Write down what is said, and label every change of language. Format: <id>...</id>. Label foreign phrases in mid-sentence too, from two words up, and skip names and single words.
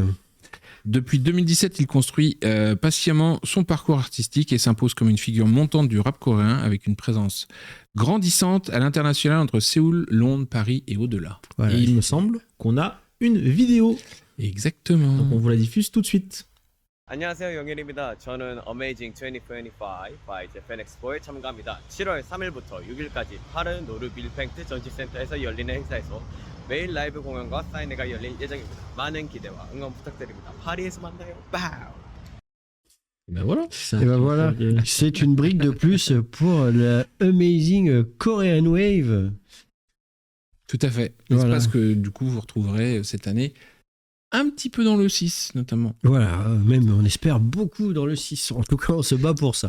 <fr>Depuis 2017, il construit patiemment son parcours artistique et s'impose comme une figure montante du rap coréen avec une présence grandissante à l'international entre Séoul, Londres, Paris et au-delà. Voilà. Et il me semble qu'on a une vidéo. Exactement. Donc on vous la diffuse tout de suite.</fr> <ko>안녕하세요, 영일입니다. 저는 Amazing 2025 by Japan Expo에 참가합니다. 7월 3일부터 6일까지 파르 노르 빌팽트 전시센터에서 열리는 행사에서 매일 라이브 공연과 사인회가 열릴 예정입니다. 많은 기대와 응원 부탁드립니다. 파리에서 만나요. 빠우.</ko> <fr>Et ben voilà. Et ben voilà, c'est une brique de plus pour la Amazing Korean Wave. Tout à fait. Voilà. L'espace que du coup vous retrouverez cette année un petit peu dans le 6 notamment. Voilà, même on espère beaucoup dans le 6. En tout cas, on se bat pour ça.</fr>